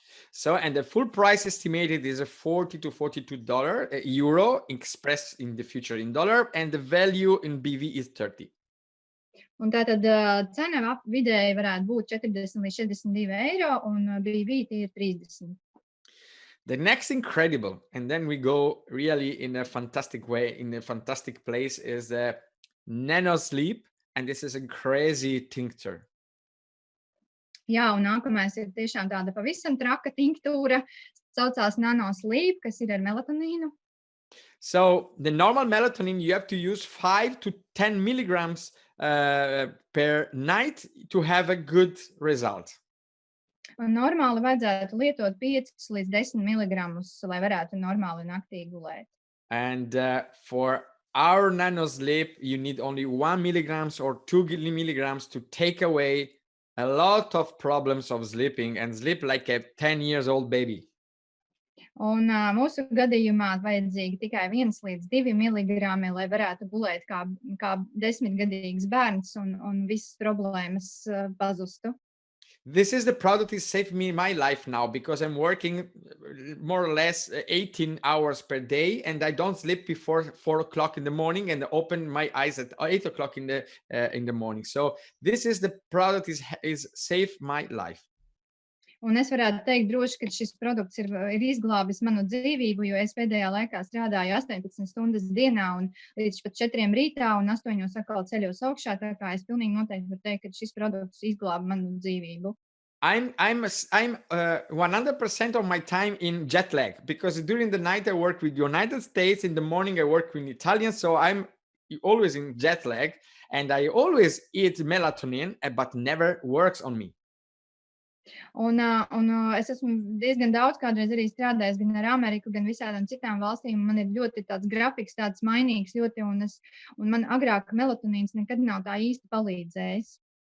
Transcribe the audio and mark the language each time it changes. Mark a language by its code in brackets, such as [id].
[en] So, and the full price estimated is a 40 to $42 euro expressed in the future in dollar, and the value in BV is 30. [lv] Un tātad cena vidēji varētu būt 40 līdz 42 eiro, un BV tie ir 30. [en] The next incredible, and then we go really in a fantastic way, in a fantastic place, is the Nano Sleep, and this is a crazy tincture. [lv] Jā, un nākamais ir tiešām tāda pavisam traka tinktūra, saucās Nano Sleep, kas ir ar melatonīnu. [en] So the normal melatonin, you have to use 5 to 10 milligrams per night to have a good result. [lv] Un normāli vajadzētu lietot 5 līdz 10 miligramus, lai varētu normāli naktī gulēt. [en] And for our Nano Sleep, you need only 1 milligrams or 2 milligrams to take away a lot of problems of sleeping and sleep like a 10 years old baby. [lv] Un mūsu gadījumā vajadzīgi tikai 1 līdz 2 miligrami, lai varētu gulēt kā 10-gadīgs bērns un visas problēmas pazustu. [en] This is the product that saved me my life now because I'm working more or less 18 hours per day and I don't sleep before 4 o'clock in the morning and open my eyes at 8 o'clock in the morning. So this is the product is saved my life. [lv] Un es varētu teikt droši, ka šis produkts ir izglābis manu dzīvību, jo es pēdējā laikā strādāju 18 stundas dienā un līdz pat 4 rītā un 8 atkal ceļos augšā, tā kā es pilnīgi noteikti varu teikt, ka šis produkts izglāba manu dzīvību. [en] I'm 100% of my time in jet lag because during the night I work with United States, in the morning I work with Italian, so I'm always in jet lag and I always eat melatonin, but never works on me. [lv] Un es esmu diezgan daudz kādreiz arī strādājis gan ar Ameriku, gan visādām citām valstīm. Man ir ļoti tāds grafiks, tāds mainīgs ļoti, un man agrāk melatonīns nekad nav tā īsti palīdzējis.